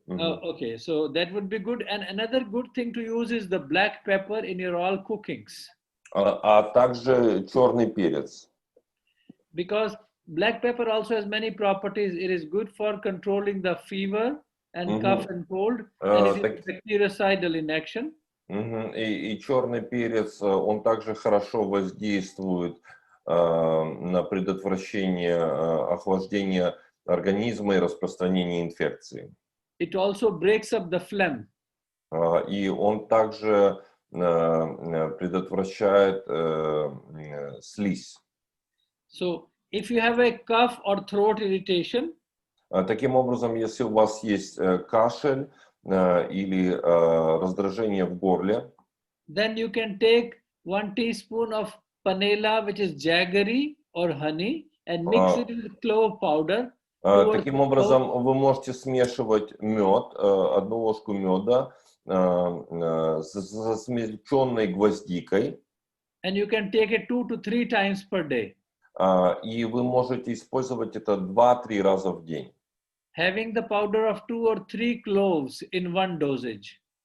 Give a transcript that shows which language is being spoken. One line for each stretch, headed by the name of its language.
English: Okay, so that would be good. And another good thing to use is the black pepper in your all cookings.
Russian: А также черный перец.
English: Because black pepper also has many properties. It is good for controlling the fever and cough and cold. And it is bactericidal in action.
Russian: И черный перец, он также хорошо воздействует на предотвращение охлаждения организма и распространения инфекции.
English: It also breaks up the phlegm.
Russian: И он также предотвращает слизь.
English: So if you have a cough or throat irritation,
Russian: таким образом, если у вас есть кашель или раздражение в горле,
English: then you can take 1 teaspoon of panela, which is jaggery or honey, and mix it with clove powder.
Russian: Таким образом, вы можете смешивать мед, 1 ложку меда с засмельченной гвоздикой.
English: And you can take it 2 to 3 times per day.
Russian: И вы можете использовать это 2-3 раза в день.
English: Having the powder of 2 or 3 cloves in one dosage.